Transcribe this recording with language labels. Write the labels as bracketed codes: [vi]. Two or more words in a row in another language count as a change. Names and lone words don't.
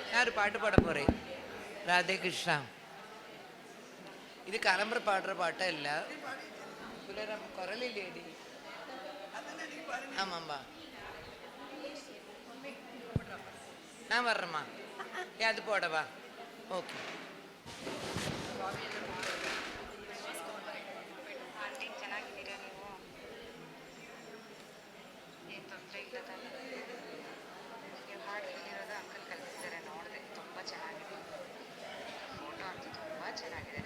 [ta] ஒரு பாட்டு பாட போகிறேன். ராதே கிருஷ்ணா. இது கிளம்புற பாடுற பாட்டா இல்லை, நம்ம குரலி லேடி. ஆமாம்பா, நான் வர்றேம்மா. அது போடவா? [kn] ಓಕೆ. ಚೆನ್ನಾಗಿದ್ದೀರಾ ನೀವು? ಏನು ತೊಂದರೆ ಇಲ್ಲ ತಾನೆ? ನೀವು ಹಾಡು ಹೇಳಿರೋದು ಅಂಕಲ್ ಕಲಿಸಿದ್ದಾರೆ, ನೋಡಿದೆ. ತುಂಬ ಚೆನ್ನಾಗಿದೆ. ಫೋಟೋ ಅಂತೂ ತುಂಬ ಚೆನ್ನಾಗಿದೆ.